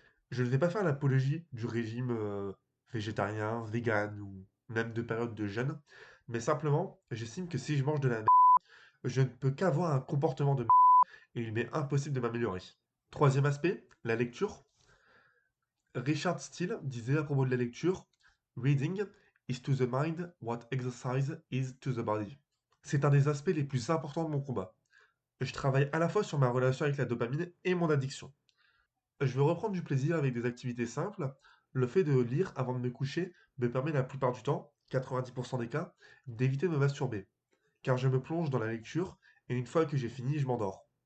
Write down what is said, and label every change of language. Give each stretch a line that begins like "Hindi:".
French: Je ne vais pas faire l'apologie du régime végétarien, vegan ou même de période de jeûne, mais simplement, j'estime que si je mange de la merde, je ne peux qu'avoir un comportement de merde et il m'est impossible de m'améliorer. Troisième aspect, la lecture.
English: Richard Steele
French: disait à propos de la lecture:
English: Reading is to the mind what exercise is to the body.
French: C'est un des aspects les plus importants de mon combat. Je travaille à la fois sur ma relation avec la dopamine et mon addiction. Je veux reprendre du plaisir avec des activités simples. Le fait de lire avant de me coucher me permet la plupart du temps, 90% des cas, d'éviter de me masturber, car je me plonge dans la lecture et une fois que j'ai fini, je m'endors.